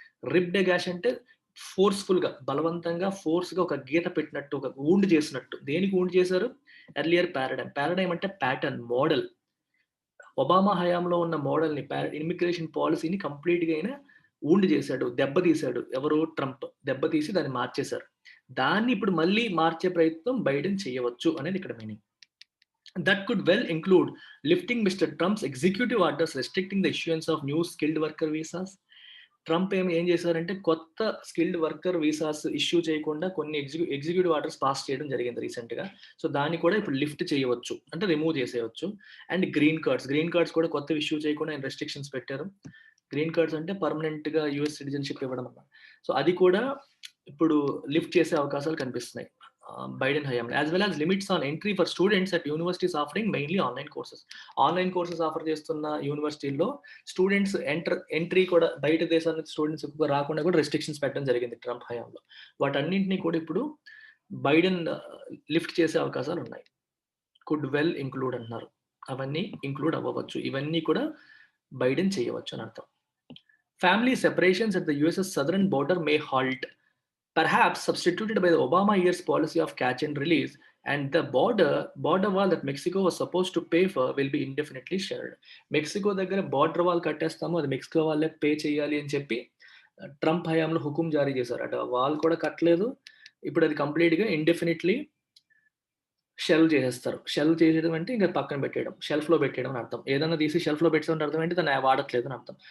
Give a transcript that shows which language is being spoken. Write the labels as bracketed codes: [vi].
[te] Ripped cash అంటే ఫోర్స్‌ఫుల్‌గా, బలవంతంగా ఫోర్స్‌గా ఒక గీత పెట్టినట్టు, ఒక వూండ్ చేసినట్టు. దేనికి వూండ్ చేశారు? Earlier paradigm. పారడైమ్ అంటే ప్యాటర్న్, మోడల్. ఒబామా హయాంలో ఉన్న మోడల్‌ని ఇమ్మిగ్రేషన్ పాలిసీని కంప్లీట్‌గా ఆయన వూండ్ చేశాడు. దెబ్బతీశాడు. ఎవరు? ట్రంప్. దెబ్బతీసి దాన్ని మార్చేశారు. దాన్ని ఇప్పుడు మళ్ళీ మార్చే ప్రయత్నం బైడెన్ చేయవచ్చు అనేది ఇక్కడ meaning. [en] That could well include lifting Mr. Trump's executive orders restricting the issuance of new skilled worker visas. [te] Trump ఏం చేశారంటే కొత్త స్కిల్డ్ వర్కర్ వీసాస్ ఇష్యూ చేయకుండా కొన్ని ఎగ్జిక్యూటివ్ ఆర్డర్స్ పాస్ చేయడం జరిగింది రీసెంట్‌గా. సో, దాన్ని కూడా ఇప్పుడు లిఫ్ట్ చేయవచ్చు. అంటే రిమూవ్ చేసేయొచ్చు. అండ్ గ్రీన్ కార్డ్స్ కూడా కొత్తవి ఇష్యూ చేయకుండా ఆయన రెస్ట్రిక్షన్స్ పెట్టారు. గ్రీన్ కార్డ్స్ అంటే పర్మనెంట్‌గా యూఎస్ సిటిజన్‌షిప్ ఇవ్వడం అన్నమాట. సో, అది కూడా ఇప్పుడు లిఫ్ట్ చేసే అవకాశాలు కనిపిస్తున్నాయి. బైడెన్ హయాంలో. [en] As well as limits on entry for students at universities offering mainly online courses. [te] Online courses offer చేస్తున్న యూనివర్సిటీల్లో స్టూడెంట్స్ ఎంట్రీ కూడా బయట దేశాల నుంచి స్టూడెంట్స్ ఎక్కువగా రాకుండా కూడా రెస్ట్రిక్షన్స్ పెట్టడం జరిగింది ట్రంప్ హయాంలో. వాటన్నింటిని కూడా ఇప్పుడు బైడెన్ లిఫ్ట్ చేసే అవకాశాలున్నాయి. [en] could well include [te] అంటున్నారు. అవన్నీ ఇంక్లూడ్ అవ్వవచ్చు. ఇవన్నీ కూడా బైడెన్ చేయవచ్చు అని అర్థం. [en] Family separations at the US's southern border may halt. Perhaps substituted by the Obama years policy of catch and release, and the border wall that Mexico was supposed to pay for will be indefinitely shared. [te] Mexico దగ్గర border wall కట్టేస్తాము, అది Mexico వాళ్ళే pay చేయాలి అని చెప్పి Trump హయాంలో హుకుం జారీ చేశారు. అటు వాల్ కూడా కట్టలేదు. ఇప్పుడు అది కంప్లీట్‌గా ఇండెఫినిట్‌లీ షెల్వ్ చేసేస్తారు. షెల్వ్ చేసేయడం అంటే ఇంక పక్కన పెట్టేయడం. షెల్ఫ్‌లో పెట్టేయడం అని అర్థం. ఏదన్నా తీసి షెల్ఫ్‌లో పెట్టేసామంటే అర్థం ఏంటి? దాన్ని వాడట్లేదు అని అర్థం.